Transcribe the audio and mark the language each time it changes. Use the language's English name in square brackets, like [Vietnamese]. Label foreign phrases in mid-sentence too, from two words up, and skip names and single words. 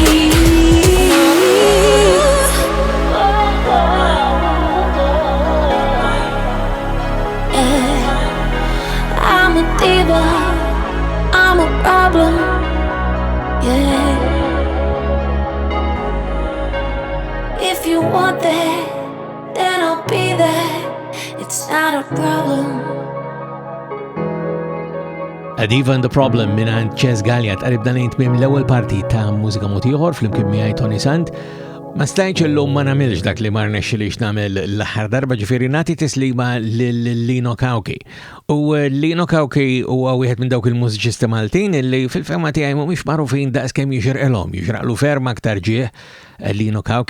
[English] I'm a problem, yeah. If you want that, then I'll be there. It's not a problem. [Maltese] Diva and the Problem minant Galea tqarib dan jintmim l-ewwel parti ta' mużika mod ieħor flimkien miegħi Toni Sant. Ma stajċ illum ma nagħmilx dak li ma rnexxilix nagħmel l-aħħar darba ġifieri nagħti tislima lil Lino Cauchi. U Lino Cauchi huwa wieħed minn dawk il-mużiċisti Maltin illi fil-fema tiegħi mhumiex magħrufin daqskemm jixirqilhom, jixraqlu ferm aktar ġieħ Lino Cauchi.